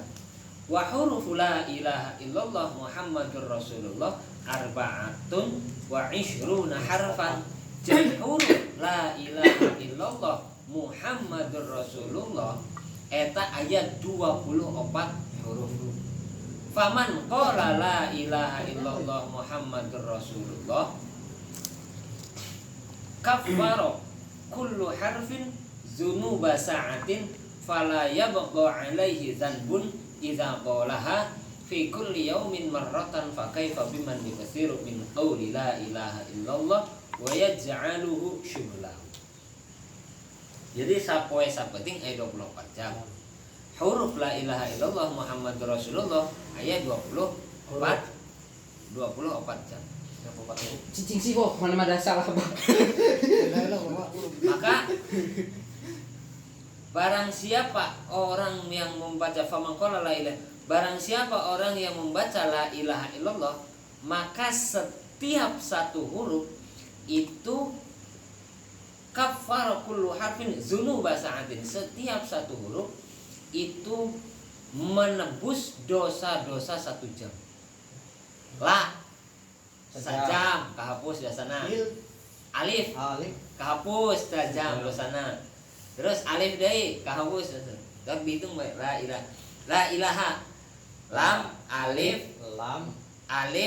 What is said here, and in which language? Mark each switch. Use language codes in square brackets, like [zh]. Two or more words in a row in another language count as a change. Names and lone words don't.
[ar] وحروف لا إله إلا الله محمد رسول الله أربعة وعشرون حرفا. حروف لا إله إلا الله محمد رسول الله [su] eta aya 24 huruf. [ar] فمن قال لا إله إلا الله محمد رسول الله كفر كل حرف ذنوب ساعة فلا يبقى عليه ذنب إذا قالها في كل يوم مرة فكيف بمن يكثر من قول لا إله إلا الله ويجعله شغله. [su] Jadi sapoe sapeting aya 24 jam. [ar] حروف لا إله إلا الله محمد رسول الله [su] aya 24 jam. [id] Cicing sih kok mana ada salah Bang. Maka barang siapa orang yang membaca [ar] فمن قال لا إله, [id] barang siapa orang yang membaca [ar] لا إله إلا الله, [id] maka setiap satu huruf itu [ar] كفر كل حرف ذنوب ساعة. [id] Setiap satu huruf itu menebus dosa-dosa 1 jam. [su] La sajam kahapus biasana. [ar] Alif Alif. [su] kahapus tajam dosana. Terus alif deui kahapus. Dak dihitung bae [ar] لا إله. Lam alif Lam. alif